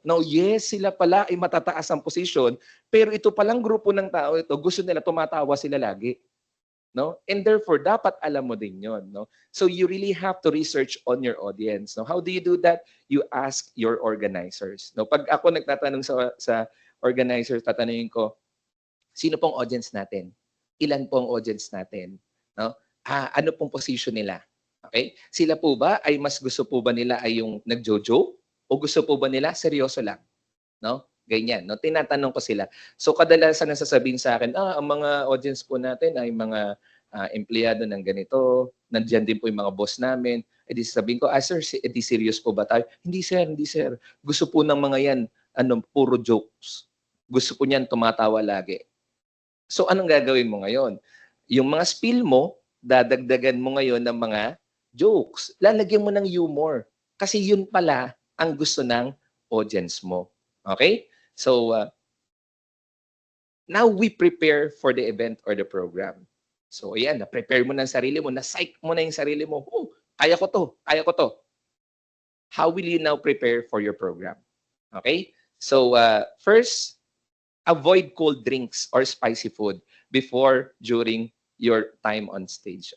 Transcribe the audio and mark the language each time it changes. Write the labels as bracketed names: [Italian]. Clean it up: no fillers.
[Filipino] Now, yes, sila pala ay matataas ang posisyon, pero ito palang grupo ng tao ito, gusto nila tumatawa sila lagi. No? [English] And therefore, [Filipino] dapat alam mo din yon. No? [English] So you really have to research on your audience. No? How do you do that? You ask your organizers. [Filipino] No? Pag ako nagtatanong sa organizers, tatanungin ko, sino pong audience natin? Ilan pong audience natin? No? Ano pong position nila? Okay? Sila po ba ay mas gusto po ba nila ay yung nagjojo? O gusto po ba nila seryoso lang? No? Ganyan. No? Tinatanong ko sila. So kadalasan nasasabihin sa akin, ang mga audience po natin ay mga empleyado ng ganito, nandiyan din po yung mga boss namin. Eh di sabihin ko, sir, di serious po ba tayo? Hindi sir, hindi sir. Gusto po ng mga yan, puro jokes. Gusto po niyan tumatawa lagi. So anong gagawin mo ngayon? Yung mga spill mo, dadagdagan mo ngayon ng mga jokes. Lalagyan mo ng humor. Kasi yun pala ang gusto ng audience mo. Okay? [English] So, now we prepare for the event or the program. [Filipino] So, ayan, na-prepare mo ng sarili mo, na-psych mo na yung sarili mo. Oh, kaya ko to, kaya ko to. [English] How will you now prepare for your program? Okay? So, first, avoid cold drinks or spicy food before, during your time on stage.